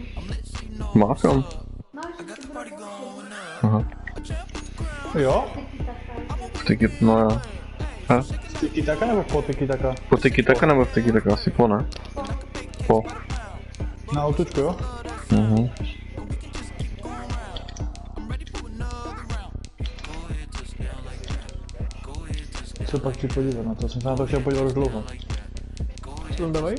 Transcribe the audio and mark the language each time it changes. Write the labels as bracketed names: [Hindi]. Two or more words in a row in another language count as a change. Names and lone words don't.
[Czech] Má film? No, že si bude pouštět. Aha. Jo? Tiki, no jo. Ha? Tiki taka nebo po tiki taka? Po tiki taka nebo v tiki taka? Asi po, ne? Po. Na autučku, jo? Mhm. Co pak chci podívat na to? Jsem se na to chtěl podívat už dlouho. Co tam dávají?